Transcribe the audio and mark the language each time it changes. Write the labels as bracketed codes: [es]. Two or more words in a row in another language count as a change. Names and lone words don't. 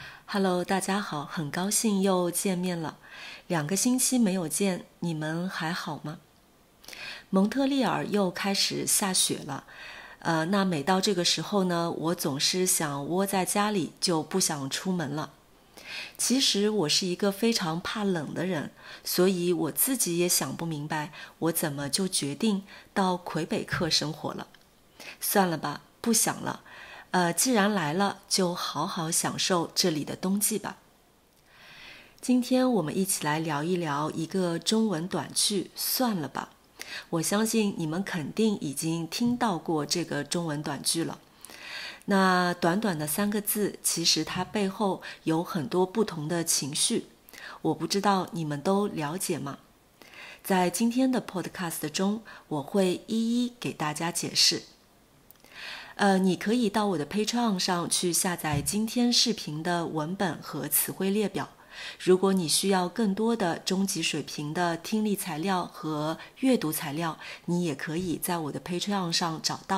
[zh] Hello， 大家好，很高興又見面了。2個星期沒有見，你們還好嗎？蒙特利爾又開始下雪了。那每到這個時候呢，我總是想窩在家裡，就不想出門了。其實我是一個非常怕冷的人，所以我自己也想不明白，我怎麼就決定到魁北克生活了。算了吧，不想了。既然來了，就好好享受這裡的冬季吧。今天我們一起來聊一聊一個中文短句，算了吧。我相信你們肯定已經聽到過這個中文短句了。那短短的3個字，其實它背後有很多不同的情緒，我不知道你們都了解嗎？在今天的 podcast 中，我會一一給大家解釋。你可以到我的 Patreon 上去下載今天視頻的文本和詞彙列表。如果你需要更多的中級水平的聽力材料和閱讀材料，你也可以在我的 Patreon 上找到。